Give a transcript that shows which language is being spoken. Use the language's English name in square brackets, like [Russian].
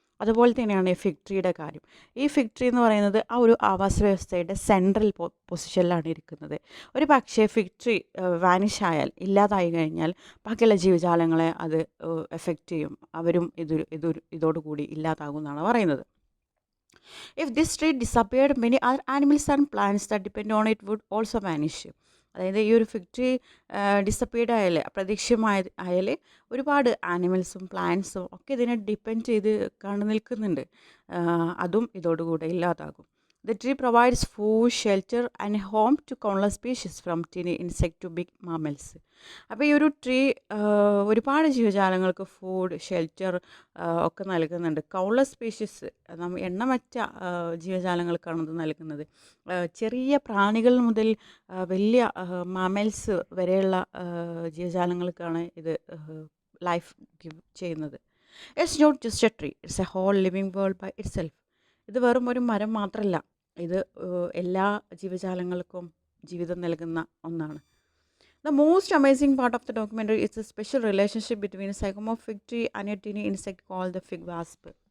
[Malayalam] അതുപോലെ തന്നെയാണ് ഈ ഫിഗ് ട്രീയുടെ കാര്യം. ഈ ഫിഗ് ട്രീ എന്ന് പറയുന്നത് ആ ഒരു ആവാസ വ്യവസ്ഥയുടെ സെൻട്രൽ പൊസിഷനിലാണ് ഇരിക്കുന്നത്. ഒരു പക്ഷേ ഫിഗ് ട്രീ വാനിഷ് ആയാൽ, ഇല്ലാതായി കഴിഞ്ഞാൽ ബാക്കിയുള്ള ജീവജാലങ്ങളെ അത് എഫക്റ്റ് ചെയ്യും. അവരും ഇതോടുകൂടി ഇല്ലാതാകുമെന്നാണ് പറയുന്നത്. [English] If this tree disappeared, many other animals and plants that depend on it would also vanish. [Malayalam] അതായത് ഈ ഒരു ഫിഗ് ട്രീ ഡിസപ്പിയർഡ് ആയാൽ ഒരുപാട് ആനിമൽസും പ്ലാന്റ്സും ഒക്കെ ഇതിനെ ഡിപ്പെൻഡ് ചെയ്ത് നിൽക്കുന്നുണ്ട്. അതും ഇതോടുകൂടെ ഇല്ലാതാകും. [English] The tree provides food, shelter and home to countless species from tiny insect to big mammals. [Malayalam] അപ്പോൾ ഈ ഒരു ട്രീ ഒരുപാട് ജീവജാലങ്ങൾക്ക് ഫുഡ്, ഷെൽറ്റർ ഒക്കെ നൽകുന്നുണ്ട്. കൗൺലെസ് സ്പീഷീസ്, എണ്ണമറ്റ ജീവജാലങ്ങൾക്കാണ് ഇത് നൽകുന്നത്. ചെറിയ പ്രാണികൾ മുതൽ വലിയ മാമൽസ് വരെയുള്ള ജീവജാലങ്ങൾക്കാണ് ഇത് ലൈഫ് ഗിവ് ചെയ്യുന്നത്. [English] It's not just a tree, it's a whole living world by itself. [Malayalam] ഇത് വെറും ഒരു മരം മാത്രമല്ല, ഇത് എല്ലാ ജീവജാലങ്ങൾക്കും ജീവിതം നൽകുന്ന ഒന്നാണ്. [English] The most amazing part of the documentary is the special relationship between a sycamore fig tree and a tiny insect called the fig wasp.